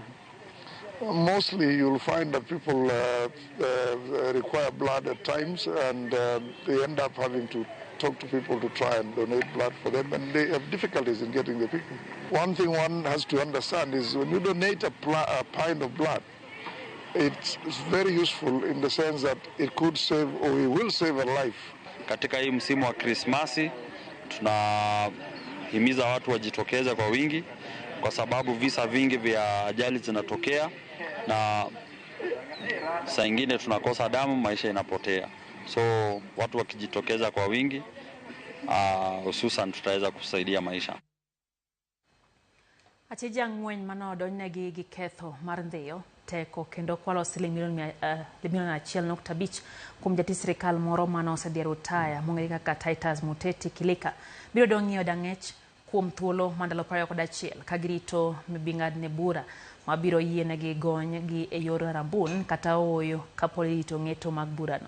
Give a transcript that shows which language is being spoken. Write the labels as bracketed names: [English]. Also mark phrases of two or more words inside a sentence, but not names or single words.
[English] Mostly you'll find that people require blood at times and they end up having to talk to people to try and donate blood for them, and they have difficulties in getting the people. One thing one has to understand is when you donate a pint of blood, it's very useful in the sense that it could save or it will save a life. [Swahili] Katika hii msimu wa Krismasi tunahimiza watu wajitokeze kwa wingi kwa sababu visa vingi vya ajali zinatokea na saa nyingine tunakosa damu, maisha inapotea. So watu wakijitokeza kwa wingi hususan tutaweza kusaidia maisha. [Luo (Kenya and Tanzania)] Achija ng'weny manodonjnegi gi ketho mar ndhiyo teko kendo kwalo siling milion 1.5 kuom jatij sirikal moro mano osediero taya mong'ere kaka Titus Muteti Kilika biro dong'io dang'ech kuom thuolo mandalo 21 ka girito mibing'adne bura mabiro yienegi gony gi e yor rambun kata oyo kapod irito ng'eto mag burano.